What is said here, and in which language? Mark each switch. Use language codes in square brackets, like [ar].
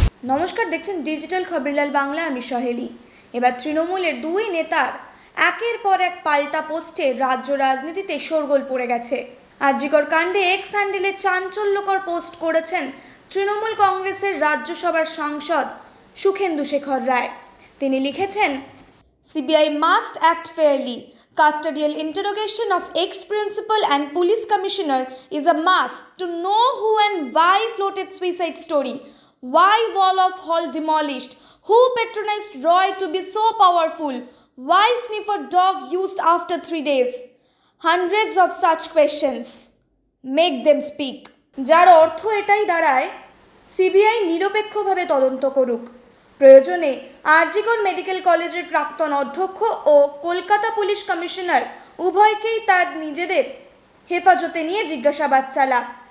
[bn] নমস্কার, দেখছেন ডিজিটাল খবরিলাল বাংলা। আমি সহেলি। এবার তৃণমূলের দুই নেতার একের পর এক পাল্টা পোস্টে রাজ্য রাজনীতিতে শোরগোল পড়ে গেছে। আরজিকর কাণ্ডে এক্স হ্যান্ডেলে চাঞ্চল্যকর পোস্ট করেছেন তৃণমূল কংগ্রেসের রাজ্যসভার সাংসদ সুখেন্দু শেখর রায়। তিনি লিখেছেন, [en] CBI must act fairly. Custodial interrogation of ex-principal and police commissioner is a must to know who and why floated suicide story. Why wall of hall demolished? Who patronized Roy to be so powerful? Why sniffer dog used after 3 days? Hundreds of such questions. Make them speak. [bn] যার অর্থ এটাই দাঁড়ায়, CBI নিরপেক্ষভাবে তদন্ত করুক। প্রয়োজনে RG Kar medical কলেজের প্রাক্তন অধ্যক্ষ ও কলকাতা পুলিশ কমিশনার উভয়কেই তার নিজেদের হেফাজতে নিয়ে জিজ্ঞাসাবাদ চালাক।